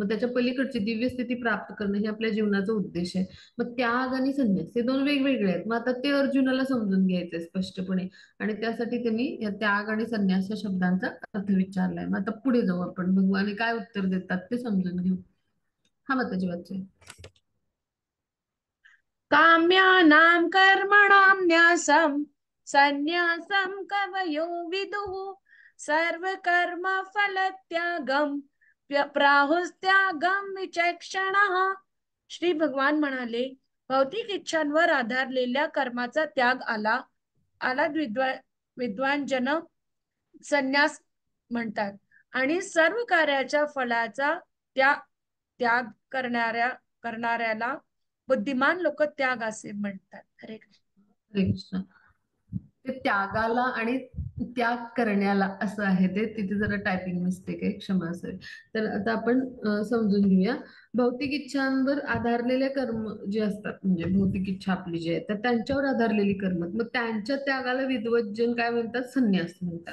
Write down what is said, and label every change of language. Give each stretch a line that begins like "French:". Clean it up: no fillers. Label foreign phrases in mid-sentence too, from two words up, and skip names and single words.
Marathi: मग त्याच्या पलीकडची दिव्य स्थिती प्राप्त करणं हे आपल्या जीवनाचा उद्देश आहे. मग त्याग आणि संन्यास हे दोन वेगवेगळे आहेत. मग आता ते अर्जुनाला समजून घ्यायचंय स्पष्टपणे, आणि त्यासाठी त्यांनी या त्याग आणि संन्यास या शब्दांचा अर्थ विचारलाय. मग आता पुढे जाऊ आपण, भगवान काय उत्तर देतात ते समजून घेऊ. हा माताजी वाचूया.
Sanskrit: काम्यानां कर्मणां न्यासं संन्यासं कवयो विदुः सर्वकर्म फलत्यागं प्राहुस्त्यागं विचक्षणः.
Marathi: श्री भगवान म्हणाले, भौतिक इच्छांवर आधारलेल्या कर्माचा त्याग आला आला विद्वान जन संन्यास म्हणतात, आणि सर्व कार्याच्या फळाचा त्याग त्याग करणाऱ्याला बुद्धिमान लोक त्याग असे म्हणतात. हरे कृष्ण. हरे कृष्ण. ते त्यागाला आणि त्याग करण्याला असं आहे, ते तिथे जरा
English: typing mistake
Marathi: आहे, क्षमा असेल. तर आता आपण समजून घेऊया. भौतिक इच्छांवर आधारलेले कर्म जे असतात, म्हणजे भौतिक इच्छा आपली जी आहे तर त्यांच्यावर आधारलेली कर्म, मग त्यांच्या त्यागाला विद्वज्जन काय म्हणतात, संन्यास म्हणतात.